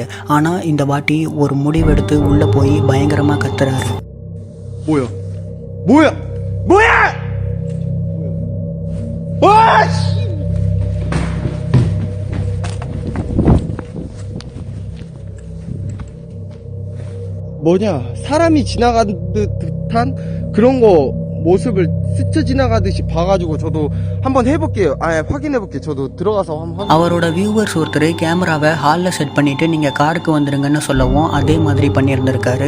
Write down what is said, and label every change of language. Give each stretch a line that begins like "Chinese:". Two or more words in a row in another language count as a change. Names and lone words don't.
Tamil: ஆனால் இந்த வாட்டி ஒரு முடிவெடுத்து உள்ளே போய் பயங்கரமாக கத்துறாரு.
Korean: 뭐야? 뭐냐? 사람이 지나가는 듯한 그런 거 모습을 스쳐 지나가듯이 봐가지고 저도 한번 해볼게요. 확인해볼게요. 저도 들어가서 한번.
Tamil: அவரோட வியூவர்ஸ் ஒருத்தர் கேமராவை ஹாலில் செட் பண்ணிவிட்டு நீங்கள் காருக்கு வந்துடுங்கன்னு சொல்லவும் அதே மாதிரி பண்ணியிருந்திருக்காரு.